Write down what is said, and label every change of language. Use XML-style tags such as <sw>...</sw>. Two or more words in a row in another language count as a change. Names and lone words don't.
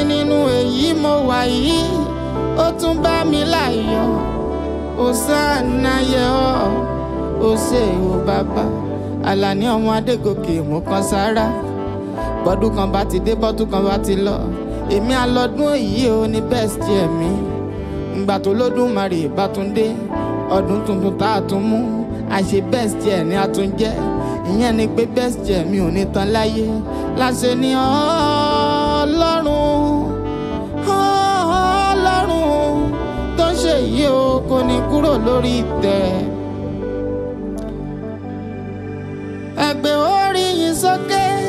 <yo>Nínú èyí mo wà yìí, ó tún bá mi láyọ̀. Hosana yẹ ọ́, o ṣé o bàbá. Àlàní ọmọ Adégòkè, mo kan sára. Bọ́dún kan bá ti dé, bọ́dún kan bá ti lọ. Èmi á lọ́dún èyí o ní</yo> <en>best year</en> <yo>mi. Ìgbà tó Lódùmarè bá tún dé, ọdún tuntun tá a tún mú, a ṣe</yo> <en>best year</en> <yo>ni a tún jẹ́. Ìyẹn ni pé</yo> <en>best year</en> <yo>mi ò ní tán láyé. Láṣẹ ni Ọlọ́run, Ọlọ́run tó ṣe yìí o, kò ní kúrò lórí ìtẹ́. Ẹ gbé orí yín sókè.</yo>